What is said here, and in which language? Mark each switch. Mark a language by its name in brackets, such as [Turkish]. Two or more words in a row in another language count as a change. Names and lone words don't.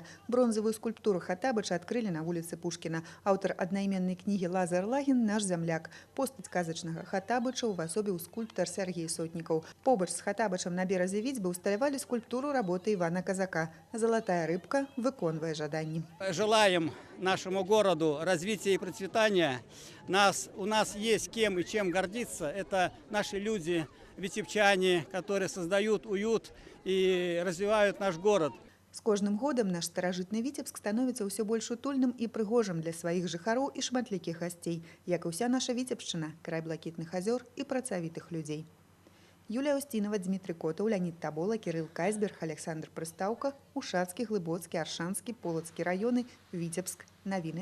[Belarusian] Бронзавую скульптуру Хатабыча адкрылі на вуліцы Пушкіна. Аўтар аднайменнай кнігі Лазар Лагін «Наш зямляк». Постаць казачнага Хатабыча увасобіў скульптар Сергей Сотнікаў. Побач з Хатабычам на беразе Віцьбы ўсталявалі скульптуру работы Івана Казака. Залатая рыбка выконвае жаданні. [Russian] Желаем нашему городу развития и процветания. У нас есть кем и чем гордиться. Это наши люди, витебчане, которые создают уют и развивают наш город. [Belarusian] З кожным годам наш старажытны Віцебск становіцца ўсё больш утульным і прыгожым для сваіх жыхароў і шматлікіх гасцей, як і ўся наша Віцебшчына, край блакітных азёр і працавітых людзей. Юлія Устінова, Дмітрый Котаў, Леонид Табола, Кирилл Кайсберг, Александр Прыстаўка, Ушацкі, Глыбоцкі, Аршанскі, Полацкі раёны, Віцебск.